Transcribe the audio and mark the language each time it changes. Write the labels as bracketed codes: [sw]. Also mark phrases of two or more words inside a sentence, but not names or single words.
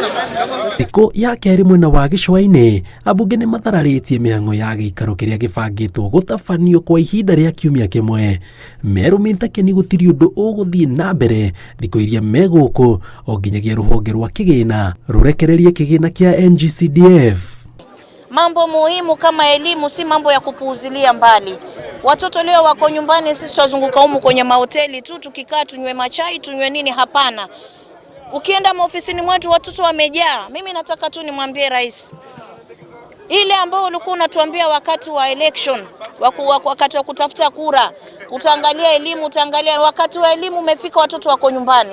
[ki] Thikũ ya kerĩ mwena wa gĩcũa-inĩ, ambunge nĩ mathararĩtie mĩhang'o ya gĩikaro kĩrĩa gĩbangĩtwo gũtabanio kwa ihinda rĩa kiumia kĩmwe. Merũmĩte kĩni gũtirĩ ũndũ ũgũthiĩ na mbere thikũ iria megũkũ o nginyagia rũhonge rwa kĩgĩna rũrekererie kĩgĩna kĩa CDF. [sw] Mambo muhimu kama elimu si mambo ya kupuuzilia mbali. Watoto leo wako nyumbani, sisi tutazunguka humu kwenye mahoteli tu tukikaa tunywe machai tunywe nini? Hapana. Ukienda maofisini mwetu watoto wamejaa. Mimi nataka tu nimwambie rais, ile ambao ulikuwa unatuambia wakati wa election, wakati wa kutafuta kura, utaangalia elimu, utaangalia, wakati wa elimu umefika, watoto wako nyumbani.